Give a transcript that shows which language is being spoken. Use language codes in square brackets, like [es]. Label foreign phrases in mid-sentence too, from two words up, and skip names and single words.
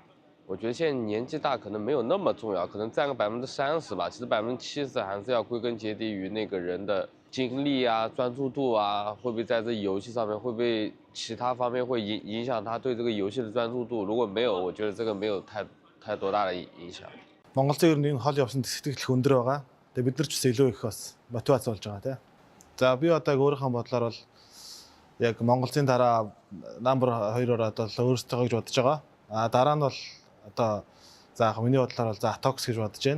[zh] 我觉得现在年纪大可能没有那么重要，可能占个30%吧。其实70%还是要归根结底于那个人的精力啊、专注度啊，会不会在这游戏上面，会不会其他方面会影响他对这个游戏的专注度？如果没有，我觉得这个没有太多大的影响。 [mn] Монголын ер нь энэ хол явсан сэтгэл өндөр байгаа. Тэгээ бид нар ч гэсэн илүү их бас мотивац болж байгаа тийм. За би одоо өөрийнхөө бодлоор бол яг Монголын дараа number 2-оор одоо өөрсдөө гэж бодож байгаа. А дараа нь бол одоо за яг миний бодлоор бол за Atox гэж бодож байна.